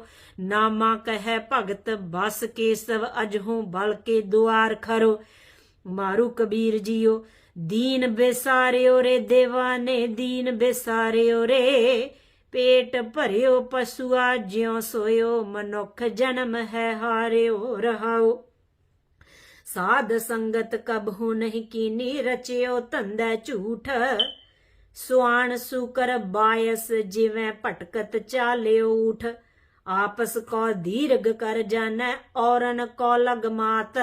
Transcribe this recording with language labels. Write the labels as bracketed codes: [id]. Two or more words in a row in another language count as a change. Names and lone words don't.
[bra] नामा कह भगत बस केसव, अजहू बल के दुआर खरो। मारू कबीर जियो दीन बेसारियो रे, देवाने दीन बेसारियो रे। पेट भरियो पशुआ ज्यों सोयो, मनुख जन्म है हारियो रहाओ। साध संगत कबहू नहीं कीनी, रचिओ धंधा झूठ। सुआण सूकर बाइस जिवें भटकत चालिओ ऊठ। आपस को दीरघ कर जाणै, औरन को लग मात।